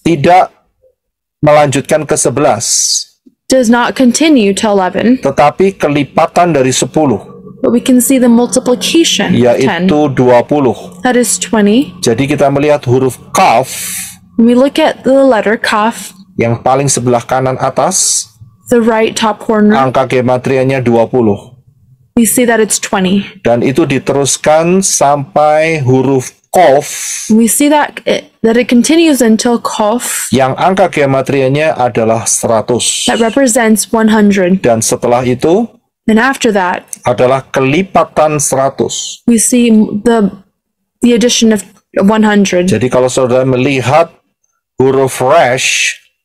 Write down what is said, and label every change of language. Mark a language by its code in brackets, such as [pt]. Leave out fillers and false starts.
[id] tidak melanjutkan ke 11, [en] does not continue to 11, [id] tetapi kelipatan dari 10, [en] but we can see the multiplication of 10. [id] yaitu 20. [en] That is 20. [id] Jadi kita melihat huruf Kaf [en] When we look at the letter Kaf, [id] yang paling sebelah kanan atas, [en] the right top corner, [id] angka gematrianya 20. [en] we see that it's 20. [id] Dan itu diteruskan sampai huruf Kof [en] We see that it continues until Kof, [id] yang angka gematrianya adalah 100. [en] that represents 100. [id] Dan setelah itu [en] And after that, [id] adalah kelipatan 100. [en] we see the addition of 100. [id] Jadi kalau saudara melihat huruf Resh,